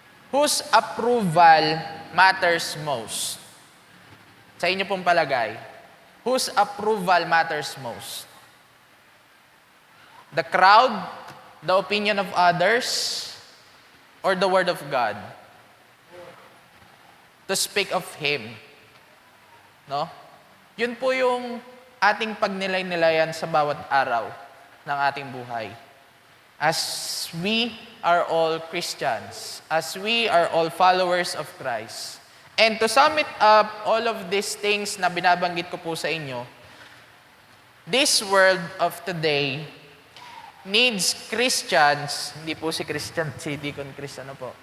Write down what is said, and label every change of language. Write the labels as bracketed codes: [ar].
[en] Whose approval matters most? [tl] Sa inyo pong palagay, [en] whose approval matters most? The crowd, the opinion of others, or the Word of God? To speak of Him. No? [tl] Yun po yung ating pagnilay-nilayan sa bawat araw ng ating buhay. [en] As we are all Christians, as we are all followers of Christ. And to sum it up, all of these things [tl] na binabanggit ko po sa inyo, [en] this world of today needs Christians, [tl] hindi po si Christian, si Deacon Chris, ano po?